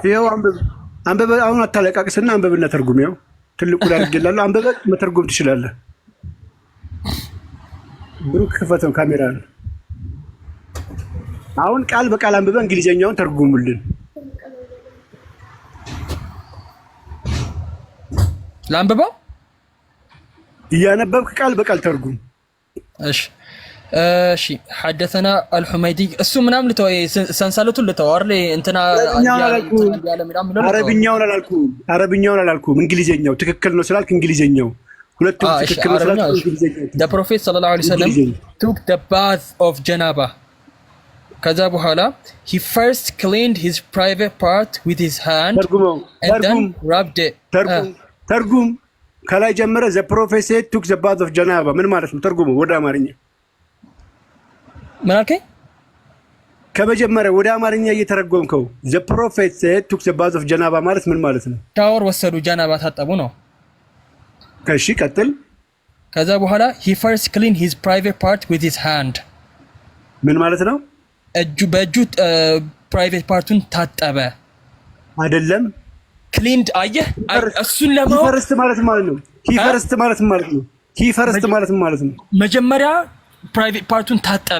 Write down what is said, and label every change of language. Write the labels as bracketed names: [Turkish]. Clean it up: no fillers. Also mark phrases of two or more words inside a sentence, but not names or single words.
[Amharic] ይኸው አንበበ አሁን አታለቃቅስና አንበብና ተርጉም ይኸው ትልቁ ላይ አድርጌላለሁ አንበበ መተርጎም ትችላለህ ብሩክ ክፈተው ካሜራ አሁን ቃል በቃል አንብበ እንግሊዘኛውን ተርጉሙልን ላንብበው እያነበብክ ቃል በቃል ተርጉም እሺ حدثنا الحميدي እሱ ምናምን ልተው ሰንሰለቱን ልተው አይደል እንትና አረብኛውን አላልኩም እንግሊዘኛው ትክክል ነው ስላልክ እንግሊዘኛው ሁለቱም ትክክል ነው ስላልክ [English] the prophet [Arabic] صلى الله عليه وسلم [English] took the bath of janaba [Amharic] ከዛ በኋላ [English] he first cleaned his private part with his hand and then rubbed it [Amharic] ተርጉም ከላይ ጀመረ [English] the prophet said took the bath of janaba [Amharic] ምን ማለት ነው ተርጉሙ ወደ አማርኛ ምን አልከኝ ከመጀመሪያ ወደ አማርኛ እየተረጎምከው [English] the prophet said took the bath of janaba [Amharic] ማለት ምን ማለት ነው ሻወር ወሰዱ ጃናባ ታጠቡ ነው እሺ ቀጥል ከዛ በኋላ [English] he first cleaned his private part with his hand [Amharic] ምን ማለት ነው በእጁ [English] private part [Amharic] ታጠበ አይደለም ክሊንድ አየህ፣ እሱን ለማወቅ ሂፈርስት ማለት ነው። ሂፈርስት ማለት ነው። ሂፈርስት ማለት ማለት ነው። መጀመሪያ [English] private part [Amharic] ታጠበ።